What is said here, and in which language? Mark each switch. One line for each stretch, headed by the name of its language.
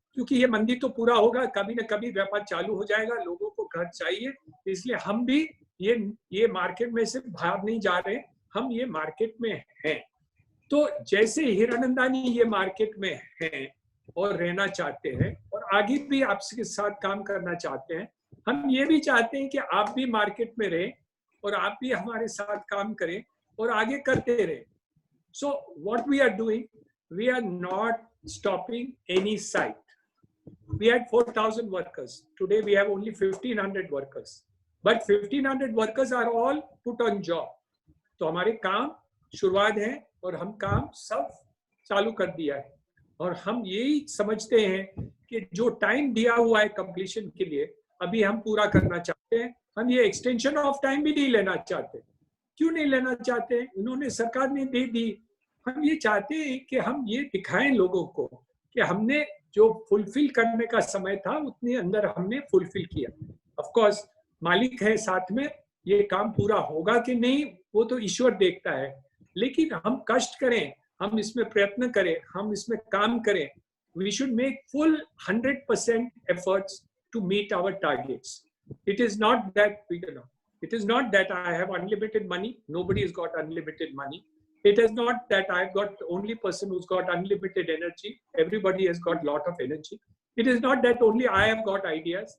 Hindi: क्योंकि ये मंदी तो पूरा होगा, कभी ना कभी व्यापार चालू हो जाएगा, लोगों को घर चाहिए, इसलिए हम भी ये मार्केट में से बाहर नहीं जा रहे, हम ये मार्केट में हैं। तो जैसे हीरानंदानी ये मार्केट में हैं और रहना चाहते हैं और आगे भी आपके साथ काम करना चाहते हैं, हम ये भी चाहते हैं कि आप भी मार्केट में रहें और आप भी हमारे साथ काम करें और आगे करते रहें।
English: So what we are doing, we are not stopping any site. We had 4,000 workers. Today we have only 1,500 workers. But 1,500 workers are all put on job.
Hindi: तो हमारे काम शुरुआत है और हम काम सब चालू कर दिया है। और हम यही समझते हैं कि जो टाइम दिया हुआ है कंप्लीशन के लिए, अभी हम पूरा करना चाहते हैं। हम ये एक्सटेंशन ऑफ टाइम भी नहीं लेना चाहते। क्यों नहीं लेना चाहते? उन्होंने, सरकार ने दे दी। हम ये चाहते हैं कि हम ये दिखाएं लोगों को कि हमने जो फुलफिल करने का समय था उतने अंदर हमने फुलफिल किया। ऑफ कोर्स मालिक है साथ में, ये काम पूरा होगा कि नहीं वो तो ईश्वर देखता है, लेकिन हम कष्ट करें, हम इसमें प्रयत्न करें, हम इसमें काम करें।
English: We should make full 100% efforts to meet our targets. It is not that it is not that I have unlimited money. Nobody has got unlimited money. It is not that I've got the only person who's got unlimited energy. Everybody has got a lot of energy. It is not that only I have got ideas.